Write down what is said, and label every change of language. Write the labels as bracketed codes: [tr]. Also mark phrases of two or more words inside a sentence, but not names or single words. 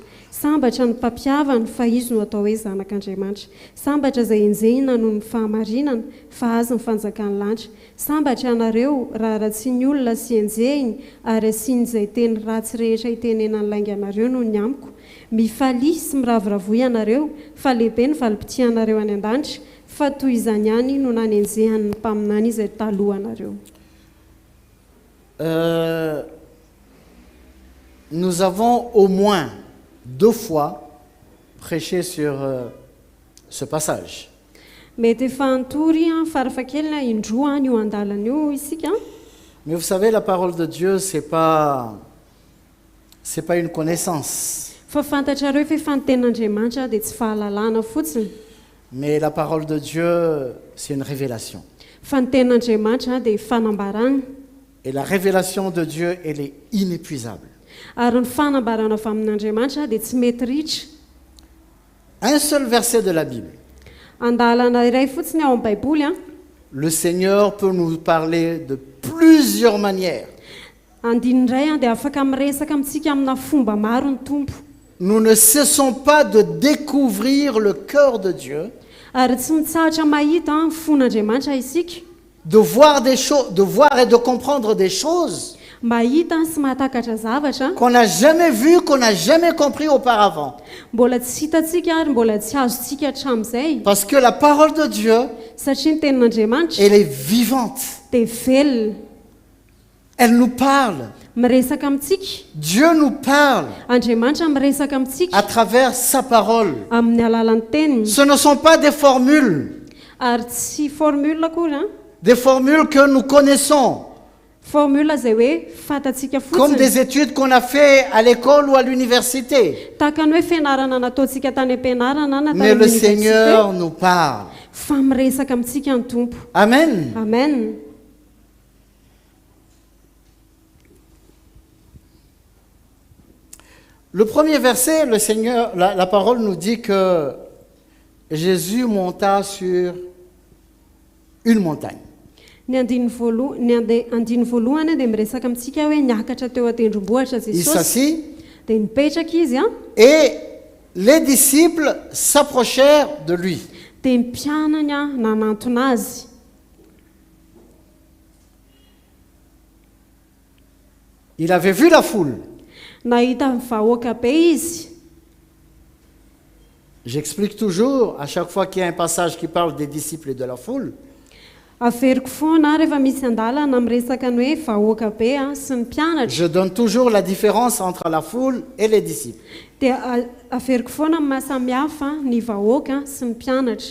[mg] sambatra ny mpampiavana fa izy no atao hoe zanak'Andriamanitra, sambatra izay enjehina noho ny fahamarinana fa aza ny fanjakany lanitra, sambatra anareo raha ratsy ny olona sy enjehiny ary asian'izay teny ratsy rehetra hitenenany lainga anareo noho ny amiko, mifalia sy miravoravoy ianareo fa lehibe ny valim-potianareo any an-danitra fa toy izany ihany no nanenjehany ny mpaminany izay taloha anareo. [fr] Nous avons au moins 2 fois prêché sur ce passage. [mg] Mety efa antory farafahakelina indroa io andalana io isika. [fr] Mais vous savez, la parole de Dieu, c'est pas une connaissance. [mg] Fa fantatrareo fa efa ny tenin'Andriamanitra dia tsy fahalalana fotsiny. [fr] Mais la parole de Dieu, c'est une révélation. [mg] Fa ny tenin'Andriamanitra dia fanambarana. [fr] Et la révélation de Dieu, elle est inépuisable. [mg] Ary ny fanambarana avy amin'Andriamanitra dia tsy mety ritra. [fr] Un seul verset de la Bible. [mg] Andalana iray fotsiny ao amin'ny Baiboly [fr] Le Seigneur peut nous parler de plusieurs manières. [mg] andiny iray dia afaka miresaka amintsika amina fomba maro ny Tompo. [fr] Nous ne cessons pas de découvrir le cœur de Dieu, [mg] Ary tsy mitsahatra mahita ny fon'Andriamanitra isika, [fr] de voir des choses, de voir et de comprendre des choses [mg] mahita sy mahatakatra zavatra [fr] qu'on n'a jamais vues, qu'on n'a jamais compris auparavant. [mg] mbola tsy hitantsika ary mbola tsy azontsika hatramin'izay. [fr] Parce que la parole de Dieu, [mg] Satria ny tenin'Andriamanitra [fr] elle est vivante. [mg] dia velona, [fr] Elle nous parle. [mg] miresaka amintsika. [fr] Dieu nous parle [mg] Andriamanitra miresaka [fr] à [mg] amintsika [fr] travers sa parole. [mg] amin'ny alalan'ny teniny. [fr] Ce ne sont pas des formules, [mg] Ary tsy formule akory [fr] des formules que nous connaissons, [mg] formule izay hoe fatatsika [fr] comme [mg] fotsiny, [fr] des études qu'on a fait à l'école ou à l'université. [mg] tahaka ny hoe fianarana nataontsika tany am-pianarana na [fr] Mais [mg] tany [fr] le [mg] amin'ny [fr] Seigneur [mg] université, [fr] nous parle. [mg] fa miresaka amintsika ny Tompo. [fr] Amen. [mg] Amen. [fr] Le premier verset, le Seigneur, la parole nous dit que Jésus monta sur une montagne. [mg] Ny andiny voalohany dia miresaka amintsika hoe niakatra teo an-tendrombohitra [fr] Il [mg] Jesosy [fr] s'assit [mg] dia nipetraka izy [fr] et les disciples s'approchèrent de lui. [mg] dia ny mpianany nanantona azy. [fr] Il avait vu la foule. [mg] Nahita ny vahoaka be izy. [fr] J'explique toujours, à chaque fois qu'il y a un passage qui parle des disciples et de la foule, [mg] Averiko foana rehefa misy andalana miresaka ny hoe vahoaka be sy ny mpianatra [fr] je donne toujours la différence entre la foule et les disciples. [mg] dia averiko foana ny mahasamihafa ny vahoaka sy ny mpianatra.